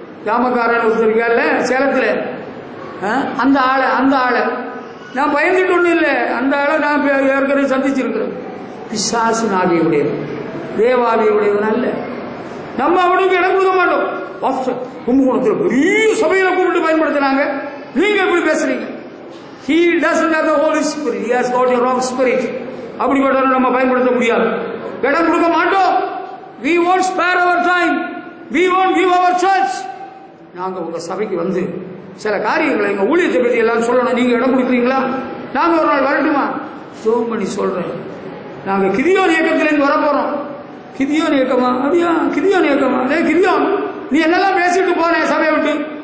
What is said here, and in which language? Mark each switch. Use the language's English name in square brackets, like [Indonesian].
[Tamil] ஜாமக்காரன் ஒருத்தருக்கால சேலத்தில் அந்த ஆளை நான் பயந்துட்டு ஒன்றும் இல்லை, அந்த ஆளை நான் ஏற்கனவே சந்திச்சிருக்கிறேன். பிசாசு நாவியுடையவன், தேவாவியுடையவன் அல்ல. நம்ம அவனுக்கு இடம் கொடுக்க மாட்டோம். கும்பகோணத்தில் பெரிய சபையில கூப்பிட்டு பயன்படுத்தினாங்க, நீங்க எப்படி பேசுறீங்க? [English] He doesn't have the Holy Spirit, he has got a wrong spirit. [Tamil] அப்படிப்பட்டவரை நம்ம பயன்படுத்த முடியாது, இடம் கொடுக்க மாட்டோம். [English] We won't spare our time, we won't give our church. [Tamil] நாங்க உங்க சபைக்கு வந்து சில காரியங்களை எங்க ஊழியத்தை பற்றி எல்லாம் சொல்லணும், நீங்க இடம் கொடுக்குறீங்களா? நாங்க ஒரு நாள் வரட்டுமா? ஜோம் பண்ணி சொல்றேன், நாங்க கிதியோன் இயக்கத்திலிருந்து வர போறோம். கிதியோன் இயக்கமா? அப்படியா, கிதியோன் இயக்கமா? கிதியோன் நீ என்னெல்லாம் பேசிட்டு போன சபையை விட்டு?